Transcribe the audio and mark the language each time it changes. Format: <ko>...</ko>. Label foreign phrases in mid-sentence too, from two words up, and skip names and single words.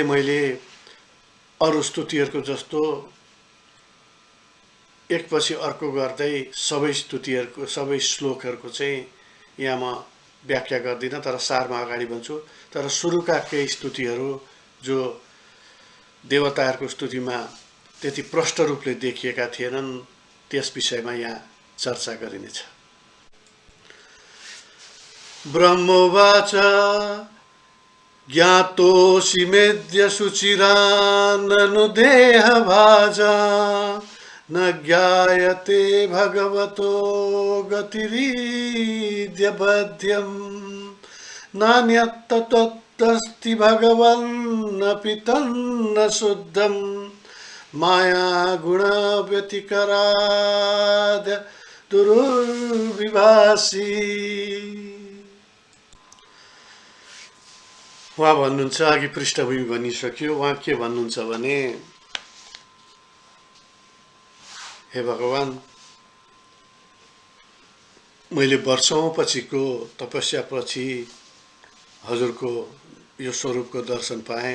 <ne>त्यसैले मैले अरू स्तुतिहरूको जस्तो एकपछि अर्को गर्दै सबै स्तुतिहरूको सबै श्लोकहरूको चाहिँ यहाँ म व्याख्या गर्दिनँ, तर सारमा अगाडि भन्छु। तर सुरुका केही स्तुतिहरू जो देवताहरूको स्तुतिमा त्यति प्रष्ट रूपले देखिएका थिएनन्, त्यस विषयमा यहाँ चर्चा गरिनेछ।</ne> <sa>ब्रह्मोवाच ज्ञातोऽसि मेद्य शुचिराननु देहभाजा न ज्ञायते भगवतो गतिरीद्य बध्यम् नान्यत् तत्तस्ति भगवन्नपि तन्न शुद्धम् माया गुण व्यतिकराद दुर्विभासी।</sa> <ne>उहाँ भन्नुहुन्छ, अघि पृष्ठभूमि भनिसक्यो, उहाँ के भन्नुहुन्छ भने, हे भगवान, मैले वर्षौं पछिको तपस्यापछि हजुरको यो स्वरूपको दर्शन पाएँ।</ne>